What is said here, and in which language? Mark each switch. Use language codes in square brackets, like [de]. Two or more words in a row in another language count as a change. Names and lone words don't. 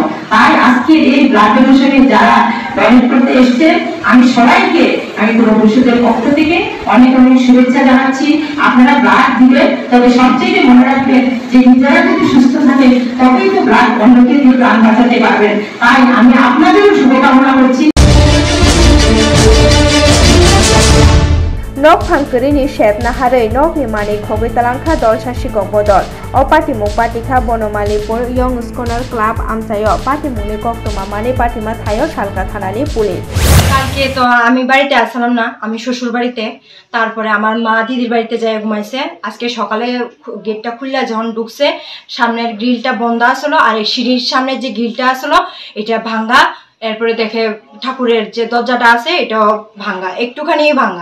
[bn] তাই আজকের এই [en] blood donation [bn] যারা ডোনেট করতে এসছে, আমি সবাইকে আমি পুরো বসুদের পক্ষ থেকে অনেক অনেক শুভেচ্ছা জানাচ্ছি। আপনারা ব্লাড দিবেন, তবে সবচেয়ে মনে রাখবেন যে নিজেরা যদি সুস্থ থাকে তবেই তো ব্লাড অন্যকে দিয়ে প্রাণ বাঁচাতে পারবেন। তাই আমি আপনাদেরও শুভকামনা করছি। [trp] nok phangkrini shep naharei nok ni mani khobai talangkha dol sasigok bodol o patimung patikha bonomalipur young scholar club amchayo patimungni koktoma mani patima thayo salka thanani pulis [bn] কালকে তো আমি বাড়িতে আসলাম না, আমি শ্বশুর বাড়িতে। তারপরে আমার মা দিদির বাড়িতে যাই ঘুমাইছে। আজকে সকালে গেটটা খুললা যখন ঢুকছে, সামনের গ্রিলটা বন্ধ আসলো, আর এই সিঁড়ির সামনে যে গ্রিলটা আসলো এটা ভাঙ্গা। এরপরে দেখে ঠাকুরের যে দরজাটা আছে এটাও ভাঙ্গা, একটুখানি ভাঙ্গা।